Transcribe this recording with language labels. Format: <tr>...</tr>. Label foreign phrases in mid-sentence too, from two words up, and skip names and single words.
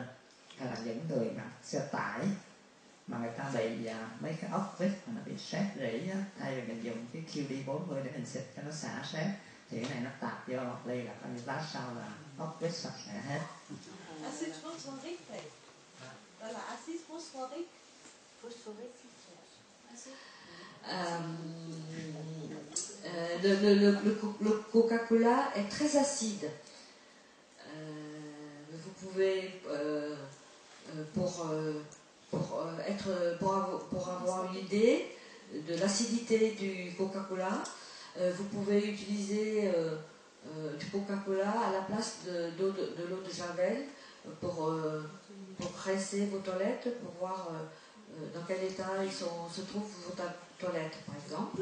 <vi>Hay là những người mà xe tải mà người ta bị mấy cái ốc vít mà nó bị sét rỉ á, thay vì mình dùng cái QD40 để mình xịt cho nó xả sét, thì cái này nó tạt vô một ly là coi như lát sau là ốc vít sạch sẽ hết.</vi> <fr>Acide phosphorique thầy.</fr> <vi>Đó là</vi> <fr>acide phosphorique. Le Coca-Cola est très acide. Vous pouvez, pour avoir une idée de l'acidité du Coca-Cola, vous pouvez utiliser du Coca-Cola à la place de l'eau de Javel pour presser vos toilettes, pour voir dans quel état se trouvent vos toilettes, par exemple.</fr>